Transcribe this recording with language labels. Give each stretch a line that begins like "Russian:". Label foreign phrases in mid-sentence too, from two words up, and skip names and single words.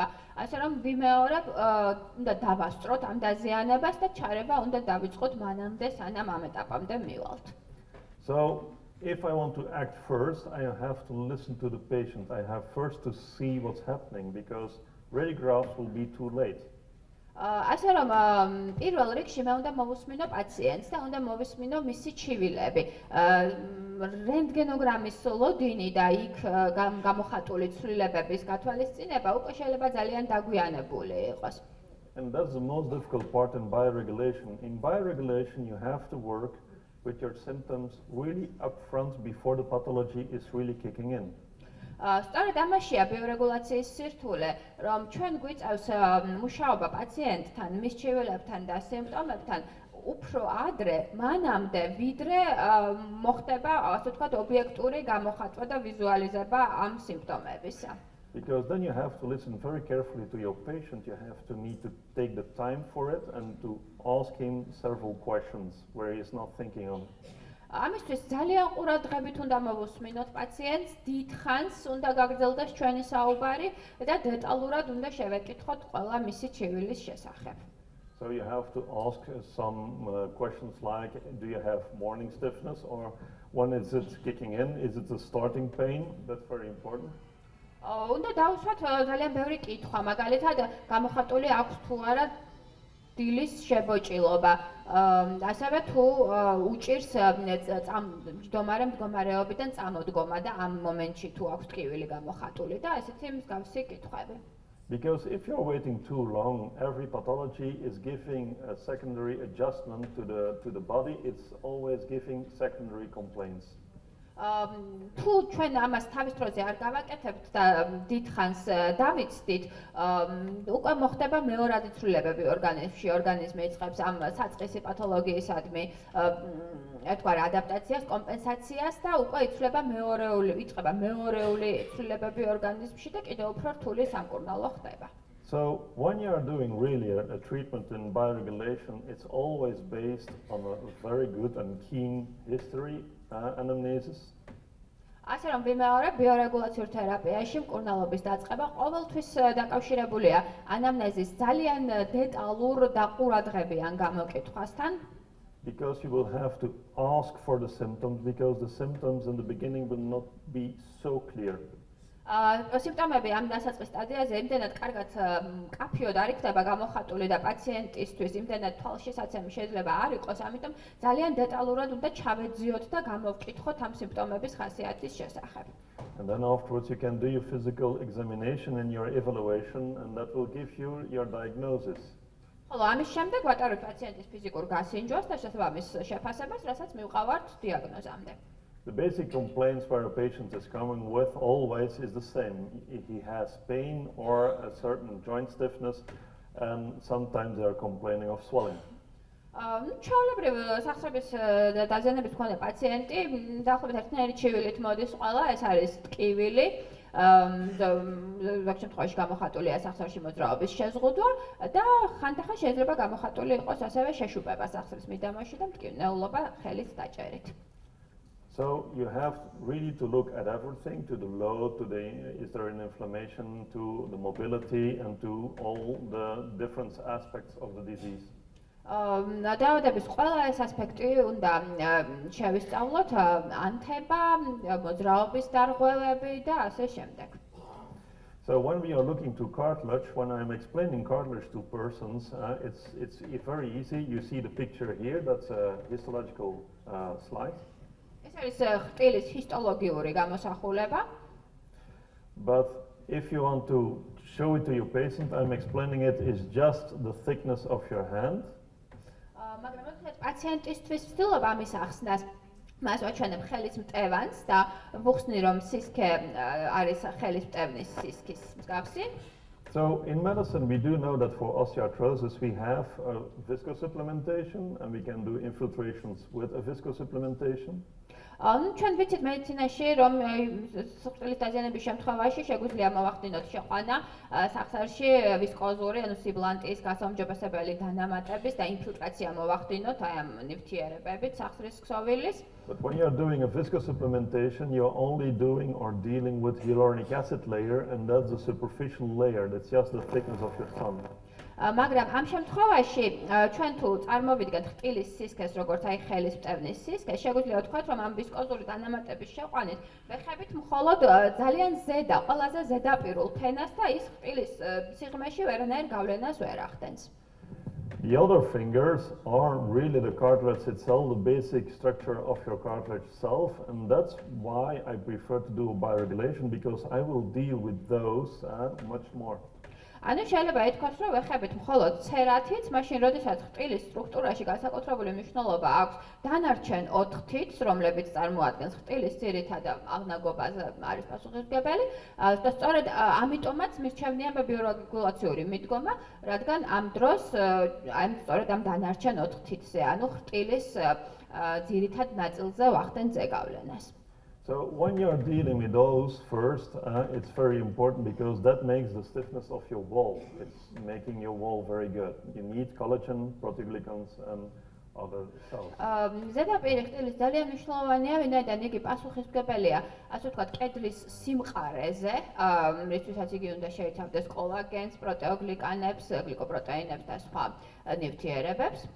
Georgian: ასე რომ ვიმეორებ, უნდა დავასწროთ ამ დაზიანებას და ჩარება უნდა დავიწყოთ მანამდე, სანამ ამ ეტაპამდე მივალთ.
English: So if I want to act first, I have to listen to the patient. I have first to see what's happening because radiographs will be too late.
Georgian: ასე რომ პირველ რიგში მე უნდა მოვუსმინო პაციენტს და უნდა მოვისმინო მისი ჩივილები. რენტგენოგრამის ლოდინი და იქ გამოხატული ცვლილებების გათვალისწინება უკვე შეიძლება ძალიან დაგვიანებული იყოს.
English: And that's the most difficult part in bioregulation. In bioregulation, you have to work with your symptoms really upfront before the pathology is really kicking in.
Georgian: სწორედ ამაშია ბიორეგულაციის სირთულე, რომ ჩვენ გვიწევს მუშაობა პაციენტთან, მის ჩივილებთან და სიმპტომებთან უფრო ადრე, მანამდე, ვიდრე მოხდება, ასე ვთქვათ, ობიექტური გამოხატვა და ვიზუალიზება ამ სიმპტომებისა.
English: Because then you have to listen very carefully to your patient. You have to need to take the time for it and to ask him several questions where he's not thinking on.
Georgian: ამისთვის ძალიან ყურადღებით უნდა მოვუსმინოთ პაციენტს, დიდხანს უნდა გაგრძელდეს ჩვენი საუბარი და დეტალურად უნდა შევეკითხოთ ყველა მისი ჩივილის შესახებ.
English: So you have to ask some questions like, do you have morning stiffness or when is it kicking in? Is it a starting pain? That's very important.
Georgian: უნდა დავუსვათ ძალიან ბევრი კითხვა, მაგალითად გამოხატული აქვს თუ არა დილის შებოჭილობა. ასევე თუ უჭირს მჯდომარე მდგომარეობიდან წამოდგომა და ამ მომენტში თუ აქვს ტკივილი გამოხატული და ესეთი მსგავსი კითხვები.
English: Because if you're waiting too long, every pathology is giving a secondary adjustment to the body. It's always giving secondary complaints.
Georgian: თუ ჩვენ ამას თავის დროზე არ გავაკეთებთ და დიდხანს დავიცდით, უკვე მოხდება მეორადი ცვლილებები ორგანიზმში, ორგანიზმი იწყებს ამ საწყისი პათოლოგიისადმი, ეთქვა ადაპტაციას, კომპენსაციას და უკვე იწყება მეორეული ცვლილებები ორგანიზმში და კიდევ უფრო რთული სამკურნალო ხდება.
English: So when you are doing really a treatment in bioregulation, it's always based on a very good and keen history anamnesis.
Georgian: ასე რომ ვიმეორებ ბიორეგულაციურ თერაპიაში მკურნალობის დაწყება ყოველთვის დაკავშირებულია ანამნეზის ძალიან დეტალურ დაყურადღებიან გამოკითხვასთან.
English: Because you will have to ask for the symptoms because the symptoms in the beginning will not be so clear.
Georgian: სიმპტომები ამ დასაწყის სტადიაზე იმდენად კარგად მკაფიოდ არ იქნება გამოხატული და პაციენტისთვის იმდენად თვალშისაცემი შეიძლება არ იყოს, ამიტომ ძალიან დეტალურად უნდა ჩავეძიოთ და გამოვკითხოთ ამ სიმპტომების ხასიათის შესახებ.
English: And then afterwards you can do your physical examination and your evaluation and that will give you your diagnosis.
Georgian: ხოლო ამის შემდეგ ვატარებთ პაციენტის ფიზიკურ გასინჯვას და შესაბამის შეფასებას, რასაც მივყავართ დიაგნოზამდე.
English: The basic complaints where a patient is coming with always is the same. He has pain or a certain joint stiffness and sometimes they are complaining of swelling.
Georgian: ჩვეულებრივ სახსრების დაზიანების მქონე პაციენტი დაახლოებით ერთნაირი ჩივილით მოდის ყველა, ეს არის ტკივილი, ზოგ შემთხვევაში გამოხატულია სახსრებში მოძრაობის შეზღუდვა და ხანდახან შეიძლება გამოხატული იყოს ასევე შეშუპება სახსრის მიდამოში და მტკივნეულობა ხელით დაჭერით.
English: So you have really to look at everything, to the load, is there an inflammation, to the mobility, and to all the different aspects of the disease.
Georgian: დაავადების ყველა ეს ასპექტი უნდა შევისწავლოთ, ანთება, მოძრაობის დარღვევები და ასე შემდეგ.
English: So when we are looking to cartilage, when I'm explaining cartilage to persons, it's very easy. You see the picture here, that's a histological slide.
Georgian: ეს არის ხტილის ჰისტოლოგიური გამოსახულება.
English: But if you want to show it to your patient, I'm explaining it is just the thickness of your hand.
Georgian: მაგრამ როდესაც პაციენტისთვის ვცდილობ ამის ახსნას, მას ვაჩვენებ ხელის მტევანს და ვუხსნი რომ სისქე არის ხელის მტევნის სისქის მსგავსი.
English: So in medicine we do know that for osteoarthrosis we have viscosupplementation and we can do infiltrations with a viscosupplementation.
Georgian: ჩვენ ვიცით მედიცინაში რომ სხდილის დაზიანების შემთხვევაში შეგვიძლია მოვახდინოთ შეყვანა სახსარში ვისკოზური ანუ სიბლანტის გასაუმჯობესებელი დანამატების და ინფილტრაცია მოვახდინოთ აი ამ ნივთიერებებით სახსრის ქსოვილის.
English: But when you're doing a viscosupplementation, you're only doing or dealing with hyaluronic acid layer, and that's the superficial layer. That's just the thickness of your thumb.
Georgian: მაგრამ ამ შემთხვევაში ჩვენ თუ წარმოვიდგენთ ხტილის სისქეს, როგორც აი ხელის მტევნის სისქე, შეგვიძლია ვთქვათ, რომ ამ ვისკოზური დანამატების შეყვანით ვეხებით მხოლოდ ძალიან ზედა, ყველაზე ზედაპირულ ფენას და ის ხტილის სიღრმეში ვერანაირ გავლენას ვერ ახდენს.
English: The other fingers are really the cartilage itself, the basic structure of your cartilage itself, and that's why I prefer to do bioregulation, because I will deal with those much more.
Georgian: ანუ შეიძლება ითქვას, რომ ვეხებით მხოლოდ ცერათით, მაშინ როდესაც ხტილის სტრუქტურაში განსაკუთრებული მნიშვნელობა აქვს დანარჩენ 4 თითს, რომლებიც წარმოადგენს ხტილის ძირითად აღნაგობაზე არის პასუხისმგებელი, და სწორედ ამიტომაც მირჩევნია ბიორეგულაციური მიდგომა, რადგან ამ დროს სწორედ ამ დანარჩენ 4 თითზე, ანუ ხტილის ძირითად ნაწილზე ვახდენ ზეგავლენას.
English: So when you're dealing with those first, it's very important because that makes the stiffness of your wall. It's making your wall very good. You need collagen, proteoglycans, and other cells.
Georgian: ზედაპირი ხტილის ძალიან მნიშვნელოვანია, ვინაიდან იგი პასუხისმგებელია, ასე ვთქვათ, კედლის სიმყარეზე, რისთვისაც იგი უნდა შეიცავდეს კოლაგენს, პროტეოგლიკანებს, გლიკოპროტეინებს და სხვა ნივთიერებებს.